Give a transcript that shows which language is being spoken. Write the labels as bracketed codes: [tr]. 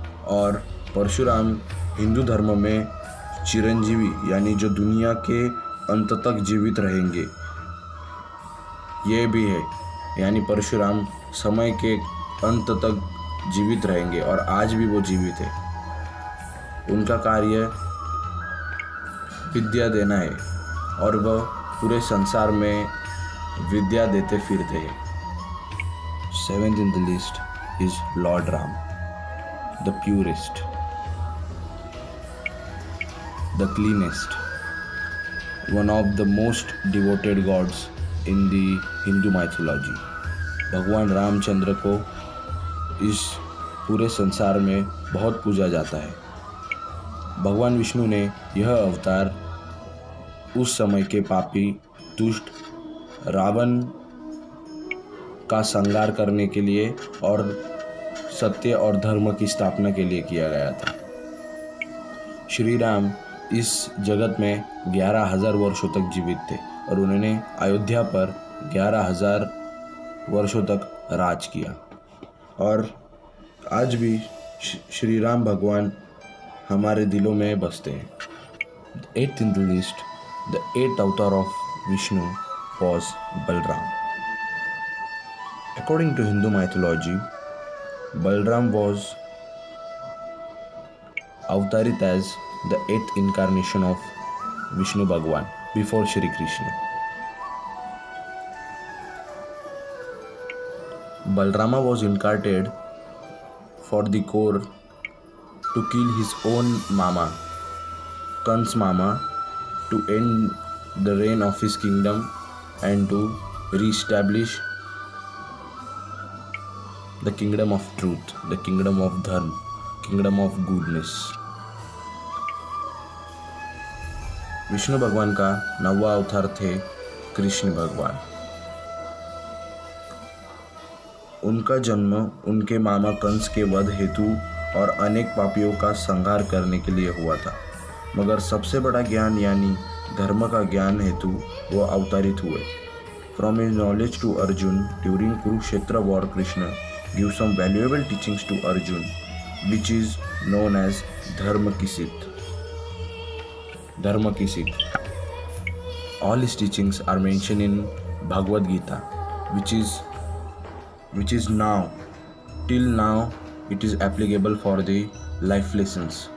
[hi] और परशुराम हिंदू धर्म में चिरंजीवी यानी जो दुनिया के अंत तक जीवित रहेंगे ये भी है, यानी परशुराम समय के अंत तक जीवित रहेंगे और आज भी वो जीवित है। उनका कार्य विद्या देना है और वह पूरे संसार में विद्या देते फिरते हैं। [en] 7th in the list is Lord Ram, the purest, the cleanest, one of the most devoted gods in the Hindu mythology. [hi] भगवान रामचंद्र को इस पूरे संसार में बहुत पूजा जाता है। भगवान विष्णु ने यह अवतार उस समय के पापी दुष्ट रावण का संहार करने के लिए और सत्य और धर्म की स्थापना के लिए किया गया था। श्री राम इस जगत में 11,000 वर्षों तक जीवित थे और उन्होंने अयोध्या पर 11,000 वर्षों तक राज किया। और आज भी श्री राम भगवान हमारे दिलों में बसते हैं। [en] 8th in the list, the 8th avatar of Vishnu was Balram. According to Hindu mythology, Balram was avtarit as the 8th incarnation of Vishnu Bhagwan before Shri Krishna. Balrama was incarnated for the core to kill his own mama, Kan's mama, to end the reign of his kingdom and to re-establish the kingdom of truth, the kingdom of dharma, kingdom of goodness. [hi] Vishnu भगवान का 9वां अवतार थे कृष्ण भगवान। उनका जन्म उनके मामा कंस के वध हेतु और अनेक पापियों का संहार करने के लिए हुआ था, मगर सबसे बड़ा ज्ञान यानी धर्म का ज्ञान हेतु वो अवतरित हुए। [en] From his knowledge to Arjun during Kurukshetra war, Krishna gives some valuable teachings to Arjun, which is known as [hi] Dharma ki Sikh. Dharma ki Sikh. [en] All his teachings are mentioned in Bhagavad Gita, which is now, till now, it is applicable for the life lessons.